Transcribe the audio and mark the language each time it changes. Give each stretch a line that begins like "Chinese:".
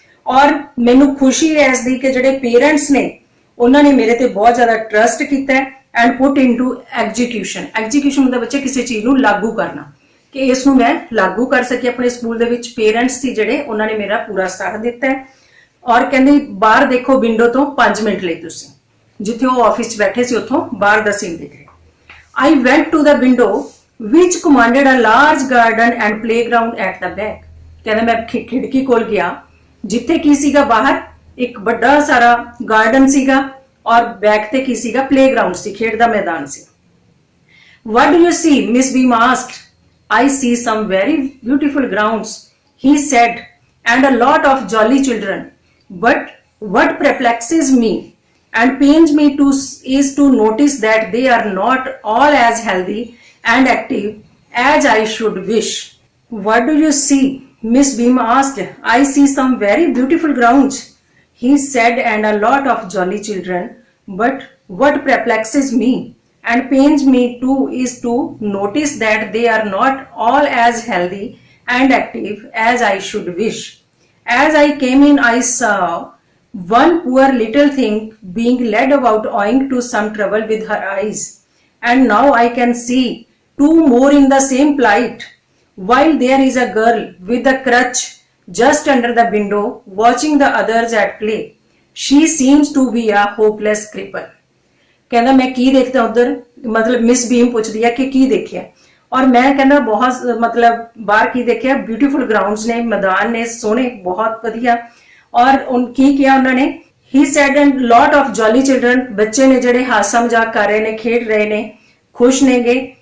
Punjabi: ਔਰ ਮੈਨੂੰ ਖੁਸ਼ੀ ਹੈ ਇਸ ਦੀ ਕਿ ਜਿਹੜੇ ਪੇਰੈਂਟਸ ਨੇ ਉਹਨਾਂ ਨੇ ਮੇਰੇ ਤੇ ਬਹੁਤ ਜ਼ਿਆਦਾ ਟਰਸਟ ਕੀਤਾ ਹੈ
English: And put into execution.
Punjabi: Execution ਹੁੰਦਾ ਬੱਚੇ ਕਿਸੇ ਚੀਜ਼ ਨੂੰ ਲਾਗੂ ਕਰਨਾ, ਕਿ ਇਸ ਨੂੰ ਮੈਂ ਲਾਗੂ ਕਰ ਸਕੀ ਆਪਣੇ ਸਕੂਲ ਦੇ ਵਿੱਚ। ਪੇਰੈਂਟਸ ਸੀ ਜਿਹੜੇ ਉਹਨਾਂ ਨੇ ਮੇਰਾ ਪੂਰਾ ਸਾਥ ਦਿੱਤਾ ਹੈ। ਔਰ ਕਹਿੰਦੇ ਬਾਹਰ ਦੇਖੋ ਵਿੰਡੋ ਤੋਂ 5 ਮਿੰਟ ਲਈ ਤੁਸੀਂ, ਜਿੱਥੇ ਉਹ ਆਫਿਸ 'ਚ ਬੈਠੇ ਸੀ ਉੱਥੋਂ ਬਾਹਰ ਦਾ ਸੀਨ ਦੇਖ ਰਹੇ।
English: I went to the window which commanded a large garden and playground at the back.
Punjabi: ਕਹਿੰਦੇ ਮੈਂ ਖਿੜਕੀ ਕੋਲ ਗਿਆ ਜਿੱਥੇ ਕੀ ਸੀਗਾ ਬਾਹਰ ਇੱਕ ਵੱਡਾ ਸਾਰਾ ਗਾਰਡਨ ਸੀਗਾ ਔਰ ਬੈਕ ਤੇ ਕੀ ਸੀਗਾ ਪਲੇਗਰਾਉਂਡ ਸੀ, ਖੇਡ ਦਾ ਮੈਦਾਨ ਸੀ।
English: What do you see? Miss Beam asked. I see some very beautiful grounds, he said, and a lot of jolly children. But what perplexes me and pains me is to notice that they are not all as healthy and active as I should wish. What do you see? Miss Beam asked. I see some very beautiful grounds, he said, and a lot of jolly children. But what perplexes me and pains me too is to notice that they are not all as healthy and active as I should wish. As I came in, I saw one poor little thing being led about owing to some trouble with her eyes, and now I can see 2 more in the same plight, while there is a girl with a crutch just under the window watching the others at play. She seems to be a hopeless cripple.
Punjabi: ਕਹਿੰਦਾ ਮੈਂ ਕੀ ਦੇਖਦਾ ਉਧਰ, ਮਤਲਬ miss ਬੀਮ ਪੁੱਛਦੀ ਹੈ ਕਿ ਕੀ ਦੇਖਿਆ, ਔਰ ਮੈਂ ਕਹਿੰਦਾ ਬਹੁਤ ਮਤਲਬ ਬਾਹਰ ਕੀ ਦੇਖਿਆ, ਬਿਊਟੀਫੁਲ ਗਰਾਊਂਡਸ ਨੇ, ਮੈਦਾਨ ਨੇ ਸੋਹਣੇ ਬਹੁਤ ਵਧੀਆ। ਔਰ ਕੀ ਕਿਹਾ ਉਹਨਾਂ ਨੇ,
English: he said, and lot of jolly children,
Punjabi: ਬੱਚੇ ਨੇ ਜਿਹੜੇ ਹਾਸਾ ਮਜ਼ਾਕ ਕਰ ਰਹੇ ਨੇ, ਖੇਡ ਰਹੇ ਨੇ, ਖੁਸ਼ ਨੇਗੇ।